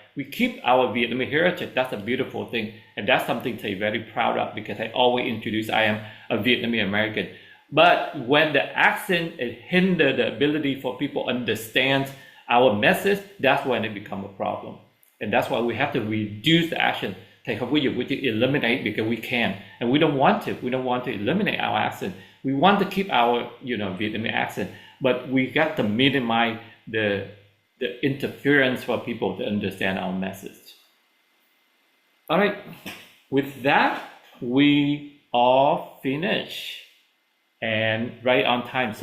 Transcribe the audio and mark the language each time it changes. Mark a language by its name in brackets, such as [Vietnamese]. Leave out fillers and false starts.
[English] We keep our Vietnamese heritage. That's a beautiful thing. And that's something they're very proud of because I always introduce I am a Vietnamese American. But when the accent hinder the ability for people to understand our message, that's when it becomes a problem. And that's why we have to reduce the action. [Vietnamese] Thầy không có dùng cái chữ eliminate [English] because we can. And we don't want to. We don't want to eliminate our accent. We want to keep our, Vietnamese accent. But we got to minimize the interference for people to understand our message. All right, with that, we all finish and right on time.